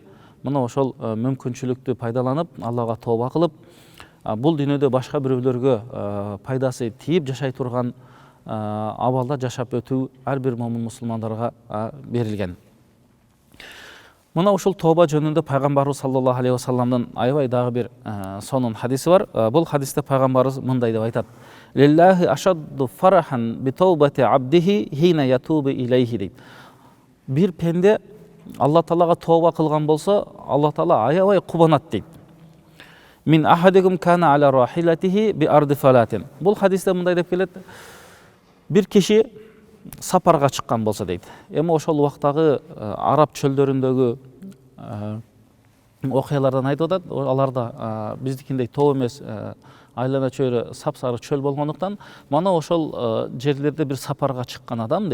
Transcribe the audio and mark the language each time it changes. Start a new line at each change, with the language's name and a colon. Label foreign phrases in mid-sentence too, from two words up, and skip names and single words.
Kyrgyz: Мына ошол мүмкүнчүлүктү пайдаланып, Аллага тооба кылып, бул дүйнөдө башка бирөөлөргө пайдасы тийип жашай турган абалда жашап өтүү ар бир момун мусулмандарга берилген. Мына ушул тооба жөнүндө пайгамбарыбыз
Arabic: صلى الله عليه وسلم
Kyrgyz: аябай дагы бир сонун хадиси бар. Бул хадисте пайгамбарыбыз мындай деп айтат:
Arabic: "لله أشد فرحا بتوبة عبده حين يتوب إليه" дейт.
Kyrgyz: Бир пенде Алла Таалага тооба кылган болсо, Алла Таала аябай кубанат дейт.
Arabic: من أحدكم كان على راحلته بأرض فلاة.
Kyrgyz: Бул хадисте мындай деп келет: бир киши сапарга чыккан болсо дейт. Эми ошол убактагы араб чөлдөрүндөгү окуялардан айтып атат. Аларда биздикиндей тоо эмес, айлана чөйрө сапсары чөл болгондуктан, мана ошол жерлерде бир сапарга чыккан адам